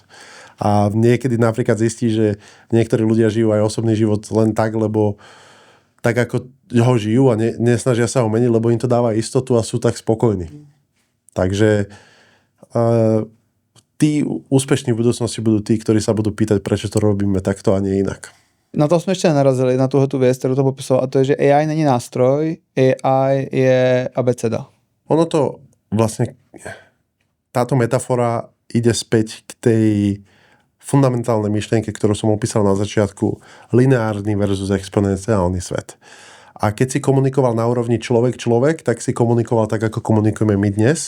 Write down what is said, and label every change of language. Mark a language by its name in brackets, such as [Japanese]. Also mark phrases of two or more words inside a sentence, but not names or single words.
[Slovak] A niekedy napríklad zistí, že niektorí ľudia žijú aj osobný život len tak, lebo tak ako ho žijú a nesnažia sa ho meniť, lebo im to dáva istotu a sú tak spokojní. Takže tí úspešní v budúcnosti budú tí, ktorí sa budú pýtať, prečo to robíme takto a nie inak. [Czech] Na to jsme ještě narazili, na tuhletu věc, kterou to popisoval, a to je, že AI není nástroj, AI je abeceda. [Slovak] Ono to vlastne, táto metafora ide späť k tej fundamentálnej myšlienke, ktorú som opísal na začiatku, lineárny versus exponenciálny svet. A keď si komunikoval na úrovni človek-človek, tak si komunikoval tak, ako komunikujeme my dnes.